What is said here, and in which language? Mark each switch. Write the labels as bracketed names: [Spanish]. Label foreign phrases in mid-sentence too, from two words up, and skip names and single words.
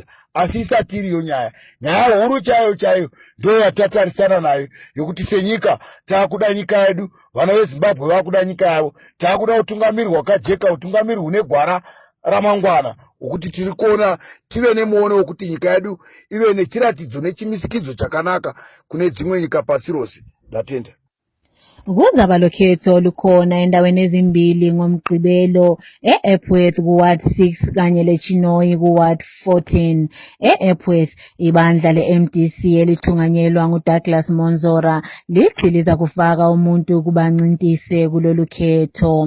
[Shona] Asi isati iriyo nyaya huru chaiyo ndo yatatarisana nayo yokuti senyika taakuda nyika yedu, vana veZimbabwe vakuda nyika yavo, taakuda utungamiri hwakajeka, utungamiri hune gwara ramangwana ukuti tiri kuona tive nemuono wekuti nyika yedu ive nechiratidzo nechimisikidzo chakanaka kune dzimwe nyika pasi rose. Ndatenda. [North Ndebele] Kuzaba lokhetho olukhona endaweni ezimbili ngoMgqibelo e-Epworth kuWard 6 kanye leChinoyi kuWard 14. E-Epworth ibandla le-MDC elithunganyelwa nguDouglas Monzora lithi liza kufaka umuntu kubancintise kulolu khetho.